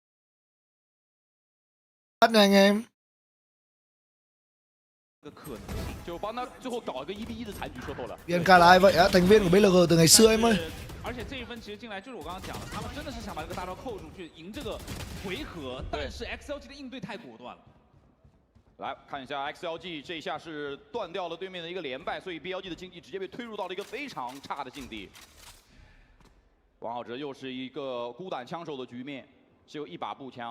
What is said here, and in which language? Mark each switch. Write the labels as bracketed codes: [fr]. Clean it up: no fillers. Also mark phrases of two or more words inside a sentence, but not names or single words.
[vi] Bắt nha anh em. [zh] 就帮他最后搞一个1v1的残局，说透了。 [vi] VIE-ENG là ai vậy á? Thành viên của BLG từ ngày xưa em ơi. [zh] 而且这一分其实进来就是我刚刚讲的，他们真的是想把这个大招扣住去赢这个回合，但是 XLG 的应对太果断了。来看一下 XLG 这一下是断掉了对面的一个连败，所以 BLG 的经济直接被推入到了一个非常差的境地。王浩哲又是一个孤胆枪手的局面，只有一把步枪。